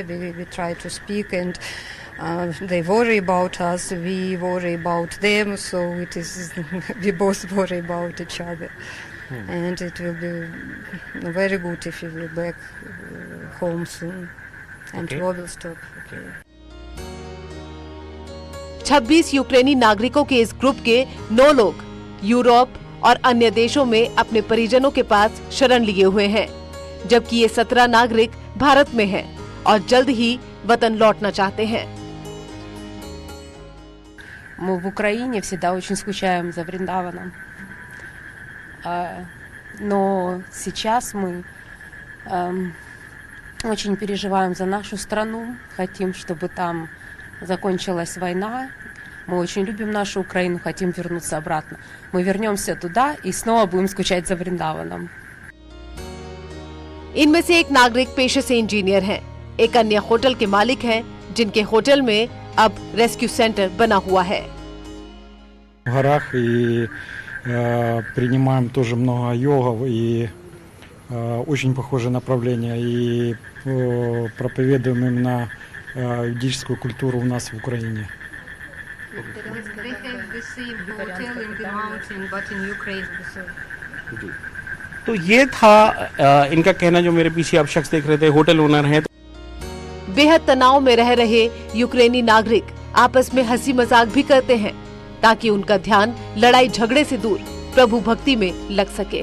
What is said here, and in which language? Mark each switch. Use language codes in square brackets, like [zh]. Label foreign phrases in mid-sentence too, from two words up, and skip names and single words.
[en] We try to speak, and they worry about us, we worry about them, so it is we both worry about each other. And it will be very good if we will back home soon, and Okay. war will stop. Okay. [hi] 26 यूक्रेनी नागरिकों के इस ग्रुप के 9 लोग यूरोप और अन्य देशों में अपने परिजनों के पास शरण लिए हुए हैं, जबकि ये 17 नागरिक भारत में हैं और जल्द ही वतन लौटना चाहते हैं। [ru] Мы в Украине всегда очень скучаем за Вриндаваном. Но сейчас мы очень переживаем за нашу страну, хотим, чтобы там закончилась война. Мы очень любим нашу Украину, хотим вернуться обратно. Мы вернемся туда и снова будем скучать за Вриндаваном. [hi] इनमें से एक नागरिक पेशे से इंजीनियर हैं, एक अन्य होटल के मालिक हैं, जिनके होटल में अब [en] rescue center [hi] बना हुआ है। [ru] В горах и принимаем тоже много йогов и очень похожее направление и проповедуем именно ведическую культуру у нас в Украине. [hi] तो ये था इनका कहना, जो मेरे पीछे आप शख्स देख रहे थे, [en] hotel owner [hi] हैं। बेहद तनाव में रह रहे यूक्रेनी नागरिक आपस में हंसी मजाक भी करते हैं, ताकि उनका ध्यान लड़ाई झगड़े से दूर प्रभु भक्ति में लग सके।